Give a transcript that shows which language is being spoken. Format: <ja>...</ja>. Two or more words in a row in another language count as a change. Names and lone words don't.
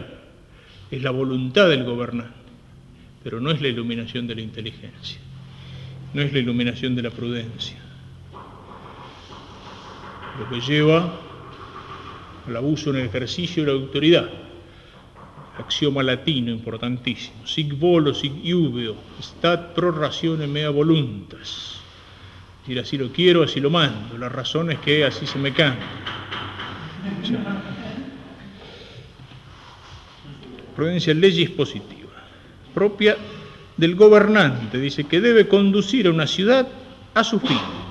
<es>Es la voluntad del gobernante, pero no es la iluminación de la inteligencia, no es la iluminación de la prudencia. Lo que lleva al abuso en el ejercicio de la autoridad. Axioma latino importantísimo.</es> <la>Sic volo, sic iubeo, stat pro ratione mea voluntas.</la> <es>Es decir, así lo quiero, así lo mando. La razón es que así se me canta. O sea, prudencia</es> <la>legis positiva,</la> <es>propia del gobernante, dice que debe conducir a una ciudad a su fin.</es>